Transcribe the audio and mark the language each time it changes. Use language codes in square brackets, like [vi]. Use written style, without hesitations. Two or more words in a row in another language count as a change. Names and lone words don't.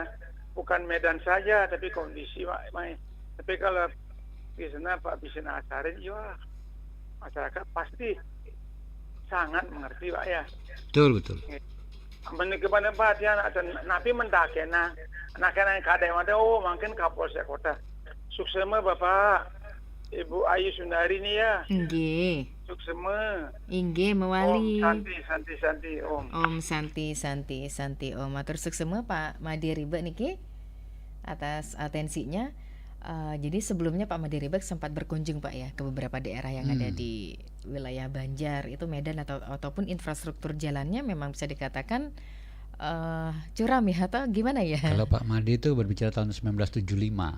[id] Bukan Medan saja, tapi kondisi Pak. Tapi kalau di sana Pak bisa ngajarin, ya masyarakat pasti sangat mengerti Pak ya. Betul. Kepada Pak dia napi mendakena yang kadang ada mungkin Kapolsek Kota. Suksema Bapak Ibu Ayu Sundari nih ya. Nggih. Suksema. [ban] Inggih mewali. [sa] Om Santi Om. Om Santi Om. [ban] Matur suksema [id] Pak Made Riba niki atas atensinya. Jadi sebelumnya Pak Made Riba sempat berkunjung Pak ya ke beberapa daerah yang ada di wilayah Banjar, itu Medan ataupun infrastruktur jalannya memang bisa dikatakan curam ya atau gimana ya? Kalau Pak Made itu berbicara tahun 1975.